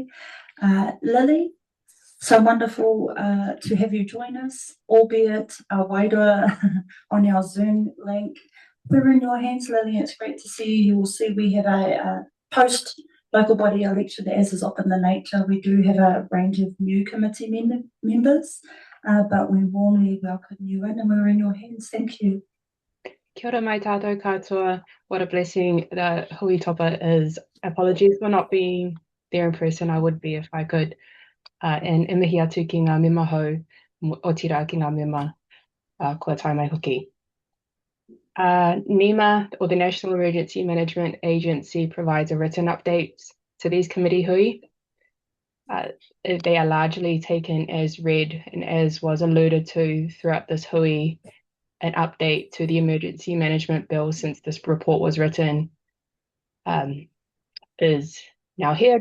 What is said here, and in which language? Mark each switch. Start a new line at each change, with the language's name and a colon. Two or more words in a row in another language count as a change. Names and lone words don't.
English: Lily, so wonderful to have you join us, albeit a wider on our Zoom link. We're in your hands, Lily. It's great to see you. You will see we have a post local body election, as is often the nature, we do have a range of new committee members, but we warmly welcome you in, and we're in your hands. Thank you.
Māori: Kia ora mai tātou katoa.
English: What a blessing the
Māori: hui topa
English: is. Apologies for not being there in person. I would be if I could.
Māori: And e mihi atu ki ngā mema hou o tira ki ngā mema kua tai mai hoki.
English: NEMA, or the National Emergency Management Agency, provides a written update to these committee hui. They are largely taken as read, and as was alluded to throughout this hui, an update to the Emergency Management Bill since this report was written is now here.